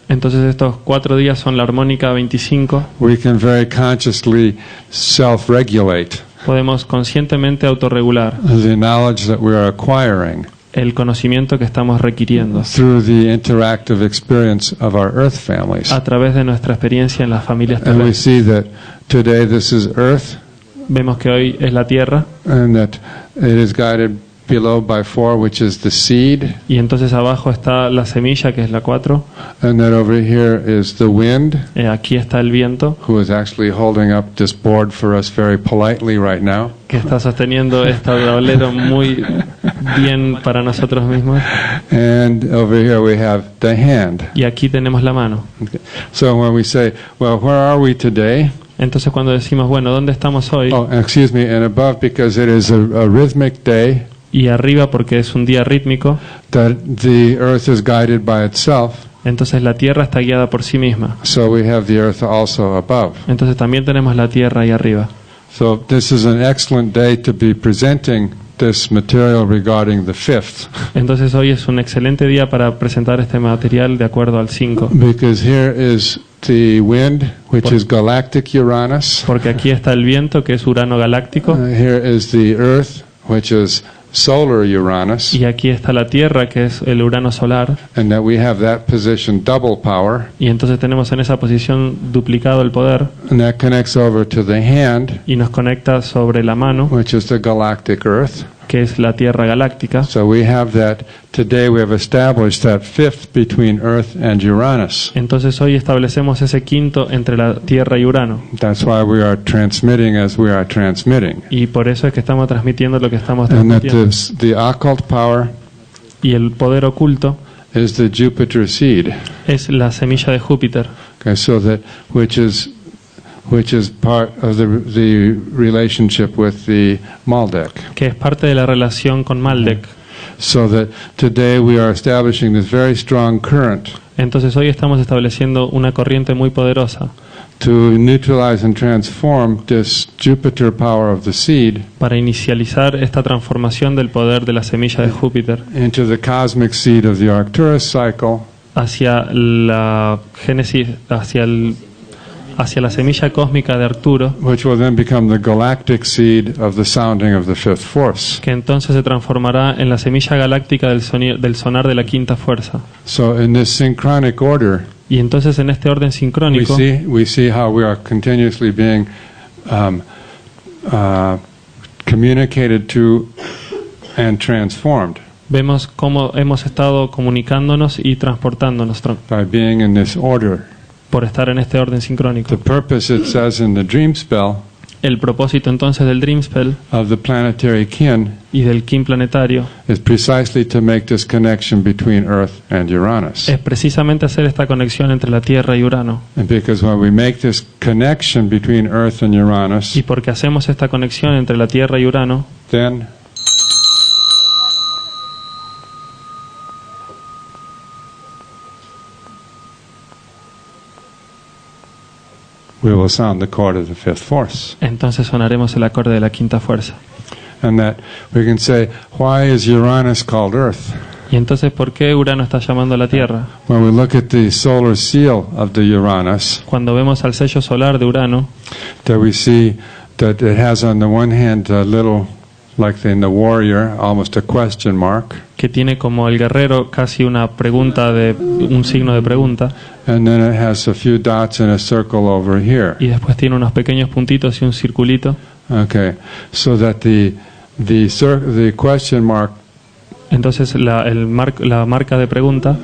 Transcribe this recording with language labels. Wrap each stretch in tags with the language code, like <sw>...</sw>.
<es>Entonces estos 4 días son la armónica 25.</es> <en>we can very consciously self-regulate</en> <es>Podemos conscientemente autorregular</es> <en>the knowledge that we are acquiring</en> <es>el conocimiento que estamos requiriendo</es> <en>through the interactive experience of our earth families.</en> <es>a través de nuestra experiencia en las familias</es> <en>And we</en> <es>terrestres.</es> <en>see that today this is earth,</en> <es>Vemos que hoy es la tierra</es> <en>and that it is guided below by 4, which is the seed,</en> <es>y entonces abajo está la semilla, que es la 4.</es> <en>and that over here is the wind,</en> <es>Aquí está el viento,</es> <en>who is actually holding up this board for us very politely right now.</en> <es>que está sosteniendo este tablero muy bien para nosotros mismos.</es> <en>And over here we have the hand.</en> <es>Y aquí tenemos la mano.</es> <en>So when we say, well, where are we today?</en> <es>Entonces cuando decimos, bueno, ¿dónde estamos hoy?</es> <en>Oh, excuse me, and above, because it is a rhythmic day,</en> <es>Y arriba, porque es un día rítmico,</es> <en>that the earth is guided by itself.</en> <es>entonces la tierra está guiada por sí misma.</es> <en>So we have the earth also above.</en> <es>Entonces también tenemos la tierra ahí arriba.</es> <en>So this is an excellent day to be presenting this material regarding the 5th,</en> <es>Entonces hoy es un excelente día para presentar este material de acuerdo al 5.</es> <en>because here is the wind, which is galactic Uranus.</en> <es>Porque aquí está el viento, que es Urano galáctico,</es> <en>Here is the earth, which is solar Uranus,</en> <es>y aquí está la tierra, que es el Urano solar,</es> <en>and that we have that position double power,</en> <es>y entonces tenemos en esa posición duplicado el poder,</es> <en>and that connects over to the hand,</en> <es>y nos conecta sobre la mano,</es> <en>which is the galactic earth.</en> <es>que es la tierra galáctica.</es> <en>So we have that, today we have established that 5th between earth and Uranus.</en> <es>Entonces hoy establecemos ese quinto entre la tierra y Urano,</es> <en>That's why we are transmitting as we are transmitting.</en> <es>y por eso es que estamos transmitiendo lo que estamos</es> <en>And that</en> <es>transmitiendo.</es> <en>the occult power</en> <es>Y el poder oculto</es> <en>is the Jupiter seed.</en> <es>es la semilla de Júpiter,</es> <en>Okay, so that which is part of the relationship with the Maldek.</en> <es>que es parte de la relación con Maldek.</es> <en>So that today we are establishing this very strong current</en> <es>Entonces hoy estamos estableciendo una corriente muy poderosa</es> <en>to neutralize and transform this Jupiter power of the seed</en> <es>para inicializar esta transformación del poder de la semilla de Júpiter</es> <en>into the cosmic seed of the Arcturus cycle,</en> <es>hacia la génesis, hacia la semilla cósmica de Arturo,</es> <en>which will then become the galactic seed of the sounding of the 5th force.</en> <es>que entonces se transformará en la semilla galáctica del sonar de la quinta fuerza.</es> <en>So in this synchronic order,</en> <es>Y entonces en este orden sincrónico</es> <en>we see how we are continuously being communicated to and transformed</en> <es>vemos cómo hemos estado comunicándonos y transportándonos</es> <en>by being in this order.</en> <es>por estar en este orden</es> <en>The</en> <es>sincrónico.</es> <en>purpose, it says in the dream spell,</en> <es>El propósito entonces del Dream Spell</es> <en>of the planetary kin</en> <es>y del Kim planetario</es> <en>is precisely to make this connection between Earth and Uranus.</en> <es>es precisamente hacer esta conexión entre la Tierra y Urano.</es> <en>And because when we make this connection between Earth and Uranus,</en> <es>Y porque hacemos esta conexión entre la Tierra y Urano,</es> <en>then we will sound the chord of the 5th force.</en> <es>entonces sonaremos el acorde de la quinta fuerza.</es> <en>And that we can say, why is Uranus called Earth?</en> <es>Y entonces, ¿por qué Urano está llamando a la Tierra?</es> <en>When we look at the solar seal of the Uranus,</en> <es>Cuando vemos al sello solar de Urano,</es> <en>that we see that it has on the one hand a little, like in the warrior, almost a question mark,</en> <es>que tiene como el guerrero casi una pregunta un signo de pregunta,</es> <en>and then it has a few dots and a circle over here.</en> <es>y después tiene unos pequeños puntitos y un circulito.</es> <en>Okay, so that the question mark</en> <es>Entonces la marca de pregunta</es>